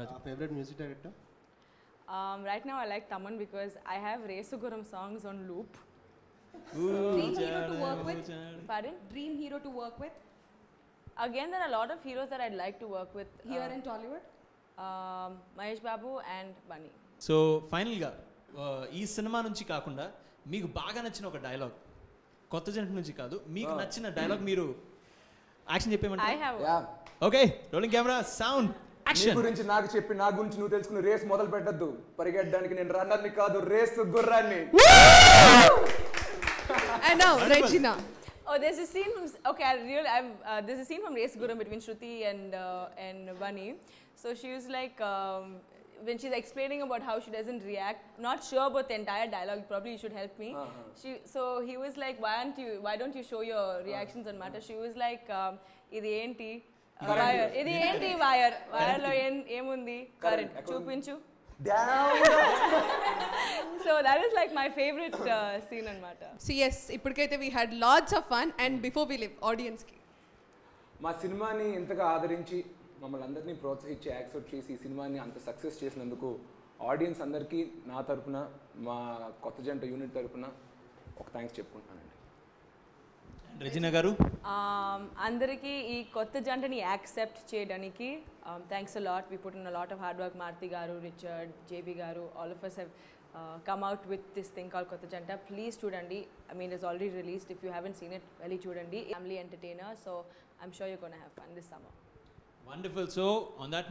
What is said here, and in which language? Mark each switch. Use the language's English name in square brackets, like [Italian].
[English] Favorite music director? Right now, I like Taman because I have Resuguram songs on loop. Dream hero to work with? Pardon? Dream hero to work with? Again, there are a lot of heroes that I'd like to work with. Here in Tollywood? Mahesh Babu and Bunny. [Telugu] So ఫైనల్గా ఈ cinema నుంచి కాకుండా మీకు బాగా నచ్చిన ఒక dialogue, కొత్త జంట నుంచి కాదు, మీకు నచ్చిన డైలాగ్ మీరు action చెప్పేమంటారు? [English] I have [Telugu] okay, rolling camera, sound, action. గురించి నాకు చెప్పి నా గురించి నువ్వు తెలుసుకుని రేస్ మొదలు పెట్టద్దు. పరిగెట్టడానికి నేను రన్నర్ని కాదు, రేస్ గుర్రాన్ని. [English] And now Regina. Oh, there's a scene from there's a scene from Race Guram between Shruti and Bunny. So she was like when she's explaining about how she doesn't react, not sure about the entire dialogue, probably you should help me. So he was like, why don't you show your reactions on matter? She was like, [Telugu] idi enti wire, idi enti wire lo emundi current chupinchu. [English] So that is like my favorite scene on matter. So yes, [Telugu] ippudikaithe [English] we had lots of fun, and before we leave audience ki [Telugu] మా సినిమాని ఇంతగా ఆదరించి మమ్మల్ని అందరినీ ప్రోత్సహించి accept చేసి ఈ సినిమాని అంత సక్సెస్ చేసినందుకు ఆడియన్స్ అందరికీ నా తరపున, మా కొత్త జంట యూనిట్ తరపున ఒక థ్యాంక్స్ చెప్పుకుంటున్నానండి. రెజినా గారు, అందరికీ ఈ కొత్త జంటని యాక్సెప్ట్ చేయడానికి [English] Thanks a lot. We put in a lot of hard work. Maruti garu, Richard, JB garu, all of us have come out with this thing called కొత్త జంట. [Telugu] ప్లీజ్ చూడండి. [English] I mean, it's already released. If you haven't seen it, [Telugu] వెళ్ళి చూడండి. [English] Family entertainer, so I'm sure you're going to have fun this summer. wonderful. So on that note,